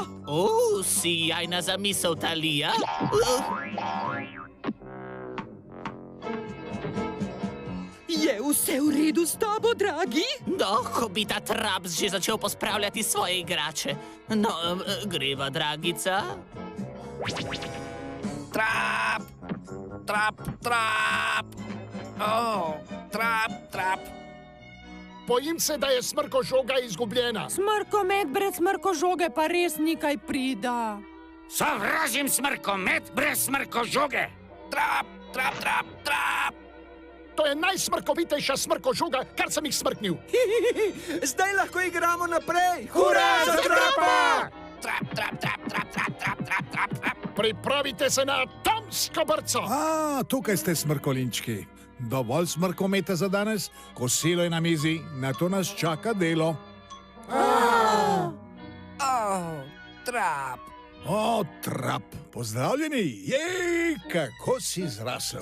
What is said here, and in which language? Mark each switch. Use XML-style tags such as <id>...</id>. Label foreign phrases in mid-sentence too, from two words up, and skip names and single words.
<sl>Sijajna zamisel, Talija. Je vse v redu s tabo, dragi? Ko bi ta Traps že začel pospravljati svoje igrače. No, greva, dragica. Trap. Trap, trap. O, trap, trap. Bojim se, da je smrko žoga izgubljena. Smrkomet brez smrko žoge pa res nikaj prida. Sovražim smrkomet brez smrko žoge. Trap, trap, trap, trap. To je najsmrkovitejša smrko žoga, kar sem jih smrknil. Zdaj lahko igramo naprej. Hurra za Trapa! Trap, trap, trap, trap, trap, trap, trap, trap, trap. Pripravite se na atomsko brco. Tukaj ste, smrkolinčki. Dovolj smrkometa za danes, kosilo je na mizi, na to nas čaka delo. Trap. O, Trap, pozdravljeni. Jej, kako si zrasel.</sl>